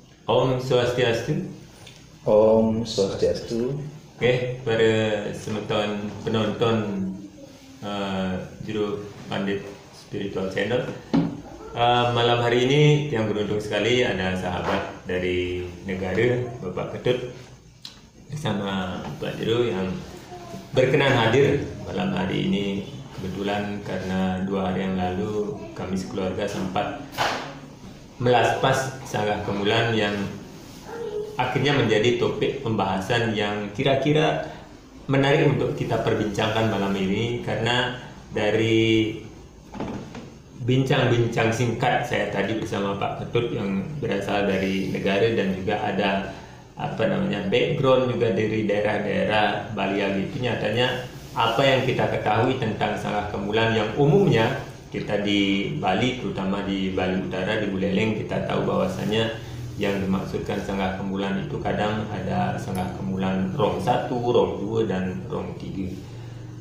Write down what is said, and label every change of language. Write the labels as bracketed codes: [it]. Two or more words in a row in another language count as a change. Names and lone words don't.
[id] Om Swastiastu. Om Swastiastu. Oke, para semeton penonton Juru Pandit Spiritual Channel, malam hari ini yang beruntung sekali ada sahabat dari negara, Bapak Ketut bersama Pak Juru yang berkenan hadir malam hari ini. Kebetulan karena 2 hari yang lalu kami sekeluarga sempat melaspas sanggah kemulan yang akhirnya menjadi topik pembahasan yang kira-kira menarik untuk kita perbincangkan malam ini, karena dari bincang-bincang singkat saya tadi bersama Pak Ketut yang berasal dari negara dan juga ada background juga dari daerah-daerah Bali itu, nyatanya apa yang kita ketahui tentang sanggah kemulan yang umumnya kita di Bali, terutama di Bali Utara, di Buleleng, kita tahu bahwasanya yang dimaksudkan sanggah kemulan itu kadang ada sanggah kemulan rong 1, rong 2, dan rong 3.